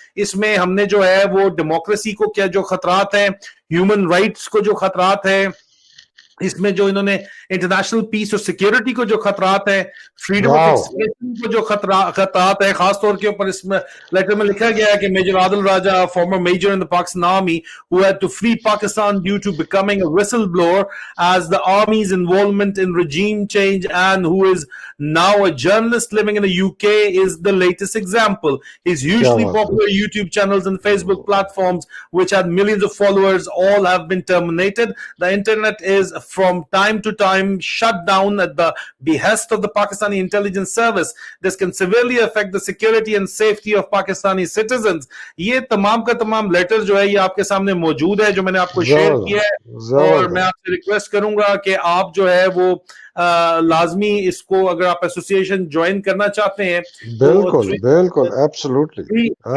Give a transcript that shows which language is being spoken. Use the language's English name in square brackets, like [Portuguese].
[Hindi] इसमें हमने जो है वो डेमोक्रेसी को क्या जो खतरात हैं, ह्यूमन राइट्स को जो खतरात है, इसमें जो इन्होंने इंटरनेशनल पीस और सिक्योरिटी को जो खतरात है, फ्रीडम ऑफ एक्सप्रेशन को जो खतरात है, खासतौर के ऊपर इसमें लेटर में लिखा गया है कि major Adil Raja, [English] Former major in the Pakistan army who had to flee Pakistan due to becoming a whistleblower as the army's involvement in regime change, and who is now a journalist living in the UK, is the latest example. His hugely popular YouTube channels and Facebook platforms, which had millions of followers, all have been terminated. The internet is from time to time shut down at the behest of the Pakistani intelligence service. This can severely affect the security and safety of Pakistani citizens. [Hindi] ये तमाम का तमाम letter जो है ये आपके सामने मौजूद है, जो मैंने आपको शेयर किया है, और मैं आपसे रिक्वेस्ट करूंगा कि आप जो है वो लाजमी इसको, अगर आप एसोसिएशन ज्वाइन करना चाहते हैं, बिल्कुल बिल्कुल एब्सोल्युटली